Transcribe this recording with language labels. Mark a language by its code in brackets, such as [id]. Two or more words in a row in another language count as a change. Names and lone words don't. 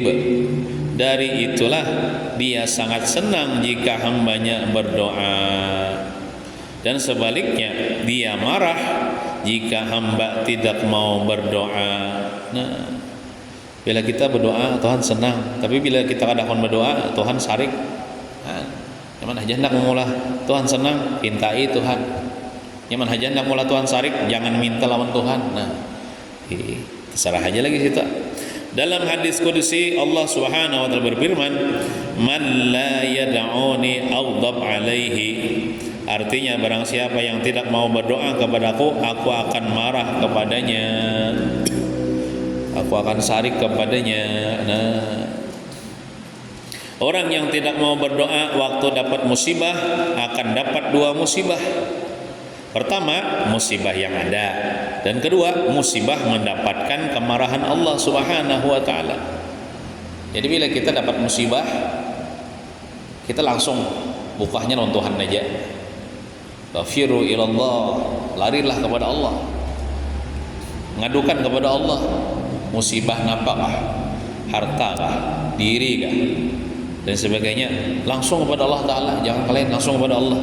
[id] Dari itulah Dia sangat senang jika hambanya berdoa, dan sebaliknya Dia marah jika hamba tidak mau berdoa. Nah, bila kita berdoa Tuhan senang, tapi bila kita kadang berdoa Tuhan sarik. Nyaman aja hendak mengulah Tuhan senang, pintai Tuhan. Nyaman aja hendak mengulah Tuhan sarik, jangan minta lawan Tuhan. Nah, terserah aja lagi situ. Dalam hadis kudusi Allah [ar] سبحانه وتعالى [id] berfirman, [ar] "من لا يدعني أغضب عليه." [id] Artinya barang siapa yang tidak mau berdoa kepadaku, aku akan marah kepadanya, aku akan sarik kepadanya. Nah, orang yang tidak mau berdoa waktu dapat musibah akan dapat 2 musibah. Pertama, musibah yang ada, dan kedua, musibah mendapatkan kemarahan Allah [ar] سبحانه وتعالى. [id] Jadi bila kita dapat musibah, kita langsung bukahnya lawan Tuhan aja. [ar] ففروا إلى الله, [id] larilah kepada Allah, ngadukan kepada Allah. Musibah napakah, hartakah, dirikah, dan sebagainya, langsung kepada [ar] الله تعالى, [id] jangan kalian langsung kepada Allah.